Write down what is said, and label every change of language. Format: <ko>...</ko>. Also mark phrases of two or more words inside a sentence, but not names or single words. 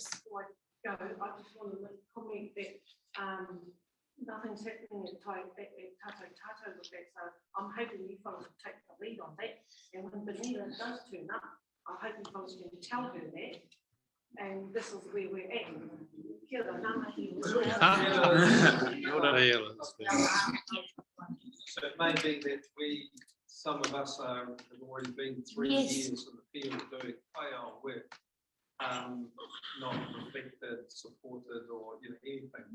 <en>just before I go, I just want to comment that nothing's happening at Tato with that, so I'm hoping you fellows will take the lead on that. And when Benita does turn up, I hope you fellows can tell her that. And this is where we're at.</en> <mi>Kia ora, ngā mihi.</mi> <en>So it may be that some of us have already been 3 Yes. years in the field doing our work, not reflected, supported, or anything. from</en>